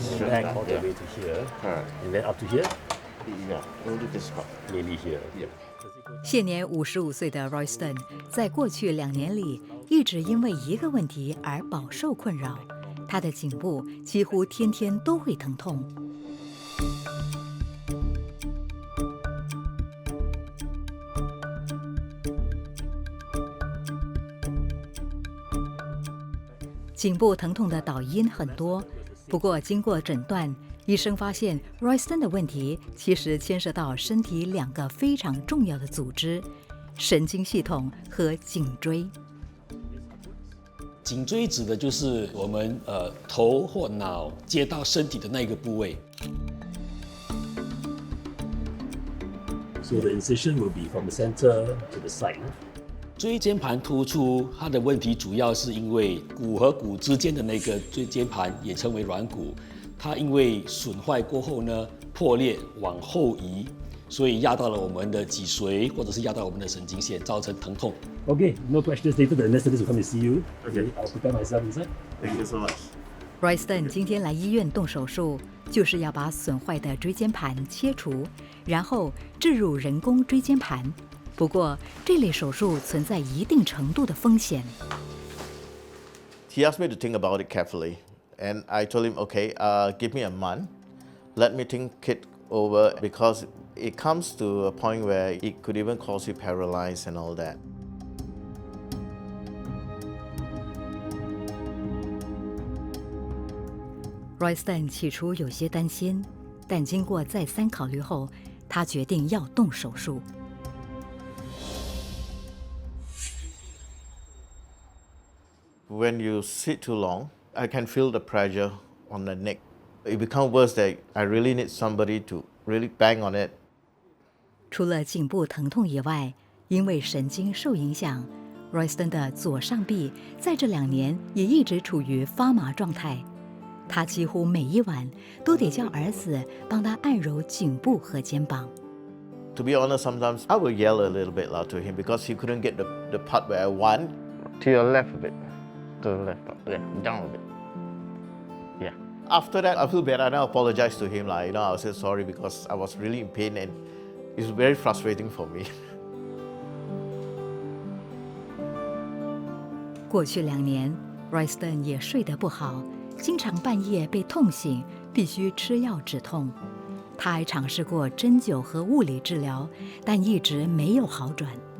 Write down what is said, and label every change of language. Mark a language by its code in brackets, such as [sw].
[en] The back all the way to here, and then up to here, Yeah, only this part. mainly here. Yeah. [zh] 现年55岁的 Royston 在过去2年里一直因为一个问题而饱受困扰，他的颈部几乎天天都会疼痛。颈部疼痛的导因很多，不过经过诊断，医生发现 Royston 的问题其实牵涉到身体2个非常重要的组织：神经系统和颈椎。颈椎指的就是我们头或脑接到身体的那个部位。 [en] So the incision will be from the center to the side. [zh] 椎间盘突出，它的问题主要是因为骨和骨之间的那个椎间盘也称为软骨，它因为损坏过后呢破裂往后移，所以压到了我们的脊髓或者是压到我们的神经线，造成疼痛。 [en] Okay, no questions later. The anesthetist will come to see you. Okay, I'll prepare myself inside. Thank you so much. [zh] Royston 今天来医院动手术，就是要把损坏的椎间盘切除，然后置入人工椎间盘。不过，这类手术存在一定程度的风险。 [en] He asked me to think about it carefully, and I told him, okay, give me a month, let me think it over, because it comes to a point where it could even cause you paralyzed and all that. [zh] Royston 起初有些担心，但经过再三考虑后，他决定要动手术。 [en] When you sit too long, I can feel the pressure on the neck. It becomes worse that I really need somebody to really bang on it. [zh] 除了颈部疼痛以外，因为神经受影响 ，Royston 的左上臂在这2年也一直处于发麻状态。他几乎每一晚都得叫儿子帮他按揉颈部和肩膀。 [en] To be honest, sometimes I will yell a little bit loud to him because he couldn't get the part where I want. To your left a bit. To the left. Yeah, down a bit. Yeah. After that, I feel bad and I apologize to him. I was say sorry because I was really in pain and it's very frustrating for me. [zh] 过去2年 ，Royston 也睡得不好，经常半夜被痛醒，必须吃药止痛。他还尝试过针灸和物理治疗，但一直没有好转。